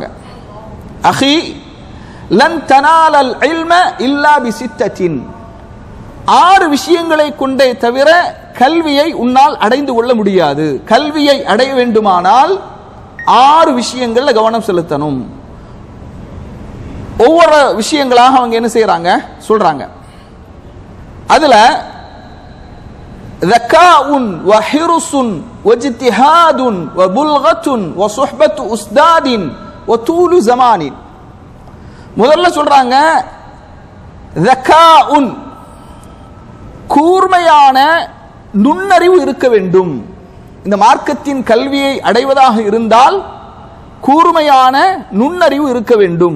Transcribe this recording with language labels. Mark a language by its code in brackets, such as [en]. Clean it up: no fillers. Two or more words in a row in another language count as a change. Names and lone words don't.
[ar] أخي لن تنال العلم إلا بستة, [ta] 6 விஷயங்களை கொண்டே தவிர கல்வியை உன்னால் அடைந்து கொள்ள முடியாது. கல்வியை அடைய வேண்டுமானால் 6 விஷயங்கள்ல கவனம் செலுத்தணும். ஒவ்வொரு விஷயங்களாக அவங்க என்ன செய்யறாங்க? சொல்றாங்க. [ar] அதுல ذكاء وحرص واجتهاد وبلغة وصحبة أستاذ وطول زمان. [ta] முதல்ல சொல்றாங்க ذكاء, கூர்மையான நுண்ணறிவு இருக்க வேண்டும். இந்த மார்க்கத்தின் கல்வியை அடைவதாக இருந்தால் கூர்மையான நுண்ணறிவு இருக்க வேண்டும்.